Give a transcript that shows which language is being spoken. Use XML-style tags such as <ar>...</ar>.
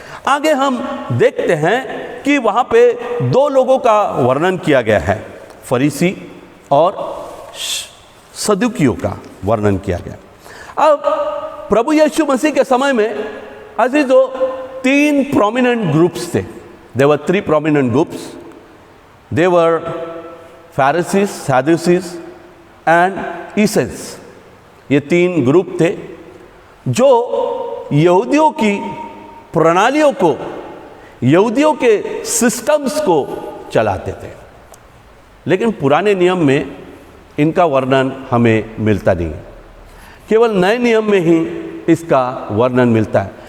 <hi>आगे हम देखते हैं कि वहाँ पे 2 लोगों का वर्णन किया गया है, फरीसी और सदूकियों का वर्णन किया गया। अब प्रभु यीशु मसीह के समय में अजीजों 3 प्रोमिनेंट ग्रुप्स थे।</hi> <en>There were 3 prominent groups. They were Pharisees, Sadducees and Essenes.</en> <hi>ये 3 ग्रुप थे जो यहूदियों की प्रणालियों को, यहूदियों के सिस्टम्स को चलाते थे। लेकिन पुराने नियम में इनका वर्णन हमें मिलता नहीं है, केवल नए नियम में ही इसका वर्णन मिलता है।</hi>